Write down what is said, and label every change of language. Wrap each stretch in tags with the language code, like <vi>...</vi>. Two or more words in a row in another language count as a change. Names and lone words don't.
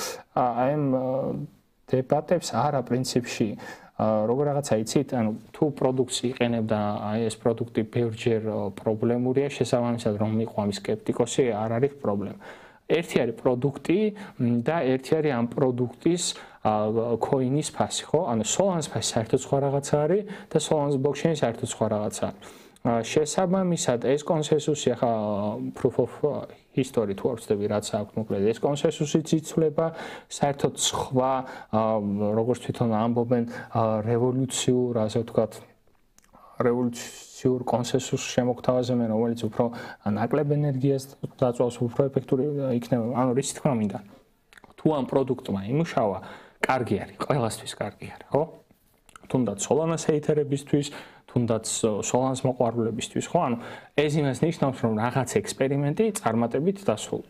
<ka>აი ამ დებატებს არა პრინციპში როგორ რაღაცა იცით, ანუ თუ პროდუქტს იყენებ და აი ეს პროდუქტი ბევრჯერ პრობლემურია, შესაბამისად რომ მიყვამის სკეპტიკოსი არ არის პრობლემა. ერთი არის პროდუქტი და ერთი არის ამ პროდუქტის coin-ის ფასი, ხო? ანუ Solana-ს ფასი საერთოდ სხვა რაღაცა არის და Solana-ს ბლოკჩეინი საერთოდ სხვა რაღაცა არის. შესაბამისად ეს კონსენსუსი ახლა</ka> <en>proof of history</en> <ka>თუ არ ვწდები რაც აქვს მოკლედ ეს კონსენსუსიც იცვლება საერთოდ სხვა როგორც თვითონ ამბობენ რევოლუციურ ასე ვთქვათ რევოლუციურ კონსენსუსს შემოგთავაზებენ რომელიც უფრო ნაკლებ ენერგიას დაწვავს უფრო ეფექტური იქნება ანუ რითი თქმა მინდა თუ ამ პროდუქტმა იმუშავა კარგი არის ყველასთვის კარგი არის ხო თუნდაც Solana-ს ჰეითერებისთვის თუნდაც Solana-ს მოყვარულებისთვის ხო ანუ ეს იმას ნიშნავს რომ რაღაც ექსპერიმენტი წარმატებით დასრულდა.</ka>